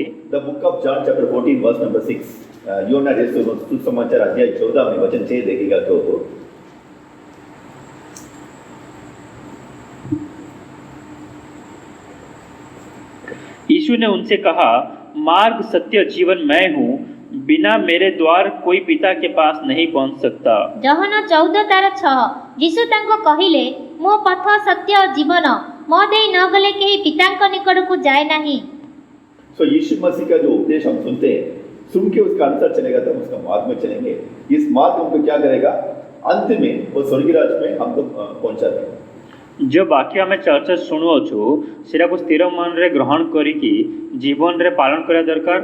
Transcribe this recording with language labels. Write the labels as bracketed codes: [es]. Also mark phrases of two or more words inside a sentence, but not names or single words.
[en] The Book of John chapter 14 verse number 6, [hi] यूहन्ना रचित सुसमाचार अध्याय 14 में वचन 6 देखेगा तो, यीशु ने उनसे कहा, मार्ग सत्य जीवन मैं हूँ, बिना मेरे द्वार कोई पिता के पास नहीं पहुँच सकता। [or] ଜହନ 14:6 ଯୀଶୁ ତାଙ୍କୁ କହିଲେ, ମୋ ପଥ ସତ୍ୟ ଓ ଜୀବନ, ମୋ ଦେଇ ନ ଗଲେ କେହି ପିତାଙ୍କ ନିକଟକୁ ଯାଏ ନାହିଁ। [hi] सो यीशु मसीह का जो उपदेश हम सुनते हैं, सुन के उसका अनुसार चलेगा तब उसका मार्ग में चलेंगे। इस मार्ग हमको क्या करेगा, अंत में वो स्वर्गीय राज्य में हमको पहुंचा देगा। [or] ଜୋ ବାକ୍ୟ ଆମ ଚର୍ଚ୍ଚା ଶୁଣୁଛୁ ସେଟା କୁ ସ୍ଥିର ମନ ରେ ଗ୍ରହଣ କରିକି ଜୀବନ ରେ ପାଳନ କରା ଦରକାର।